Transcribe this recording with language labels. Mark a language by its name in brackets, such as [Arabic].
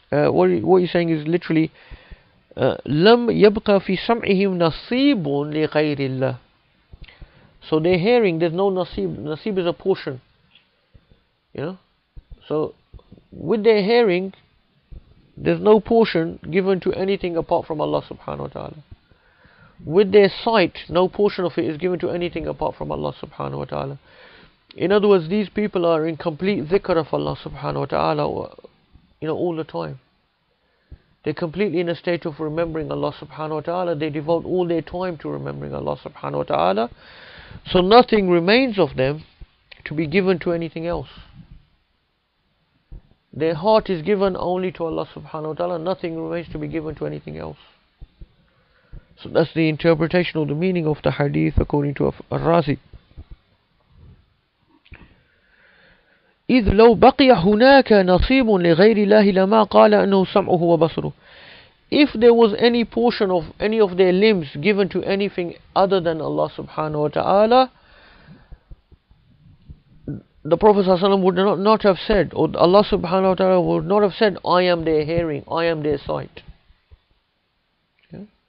[English] What he's saying is literally [Arabic] لم يبقى في سمعهم نصيب لغير الله. [English] So their hearing, there's no nasib. Nasib is a portion, so with their hearing there's no portion given to anything apart from Allah subhanahu wa ta'ala. With their sight, no portion of it is given to anything apart from Allah subhanahu wa ta'ala. In other words, these people are in complete dhikr of Allah subhanahu wa ta'ala, all the time. They're completely in a state of remembering Allah subhanahu wa ta'ala. They devote all their time to remembering Allah subhanahu wa ta'ala. So nothing remains of them to be given to anything else. Their heart is given only to Allah subhanahu wa ta'ala. Nothing remains to be given to anything else. So that's the interpretation of the meaning of the hadith according to Ar-Razi. [Arabic] إذ لو بقي هناك نصيب لغير الله لما قال أنه سمعه وبصره. [English] If there was any portion of any of their limbs given to anything other than Allah subhanahu wa ta'ala, the Prophet ﷺ would not have said, or Allah subhanahu wa ta'ala would not have said, I am their hearing, I am their sight. Okay?